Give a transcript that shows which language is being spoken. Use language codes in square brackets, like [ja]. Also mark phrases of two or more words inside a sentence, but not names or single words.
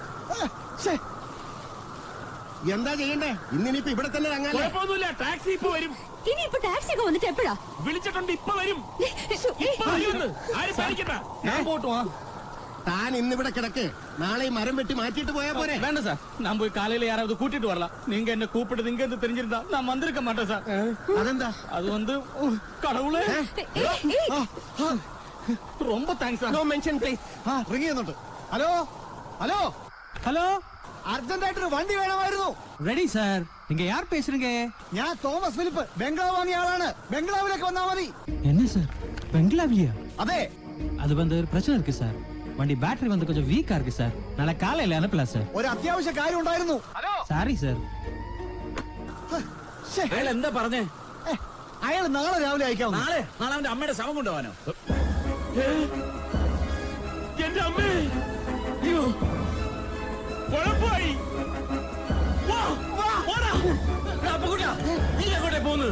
[ml] എന്താ ചെയ്യണ്ടേ? ഇന്നിനിപ്പോ ഇവിടെ തന്നെ ഇറങ്ങാല്ലേ? കുഴപ്പമൊന്നുമില്ല, ടാക്സി ഇപ്പൊ വരും. ഇനി ഇപ്പൊ ടാക്സി ഒക്കെ വന്നിട്ട് എപ്പോഴാ? വിളിച്ചിട്ടുണ്ട്, ഇപ്പൊ വരും. ഇപ്പൊ വരുമെന്ന് ആരും പേടിക്കണ്ട. ഞാൻ പോട്ടു. താൻ ഇന്നിവിടെ കിടക്ക്. നാളെ ഈ മരം വെട്ടി മാറ്റിയിട്ട് പോയാ പോരെ? [ta] வேണ്ട சார், நான் போய் காலையில யாராவது கூட்டிட்டு வரலாம். நீங்க என்ன கூப்பிட்டு இங்க இருந்து தெரிஞ்சிருந்தா நான் வந்திருக்க மாட்டேன் சார். [ml] അതെന്താ? [ta] அது வந்து கடவுளே, ரொம்ப தேங்க்ஸ் சார். [en] No mention please. [ml] റിങ് ചെയ്യുന്നുണ്ട്. [en] hello hello [ml] ഹലോ, അർജന്റായിട്ടൊരു വണ്ടി വേണമായിരുന്നു. [en] Ready sir. [ta] நீங்க யார் பேசுறீங்க? [ml] ഞാൻ തോമസ് ഫിലിപ്പ്, ബംഗ്ലാവ് വാങ്ങിയ ആളാണ്. ബംഗ്ലാവിലേക്ക് വന്നാ മതി. [ta] என்ன சார், பெங்களாவிலியா? [ml] അതെ, [ta] அது வந்து ஒரு பிரச்சனை இருக்கு சார். வண்டி பேட்டரி வந்து கொஞ்சம் வீக்கா இருக்கு சார். நாளை காலையில அனுப்பலாம் சார். [ml] ഒരു അത്യാവശ്യ കാര്യം ഉണ്ടായിരുന്നു. [en] Sorry sir. [ml] അയാൾ എന്താ പറഞ്ഞേ? അയാൾ നാളെ രാവിലെ അയക്കാം. നാളെ അവന്റെ അമ്മയുടെ ശവം കൊണ്ടുപോകാനോ? എന്റെ അമ്മേ, അയ്യോ, കുഴപ്പമായി. അപ്പുകുട്ടാ, നീ എങ്ങോട്ടേ പോകുന്നത്?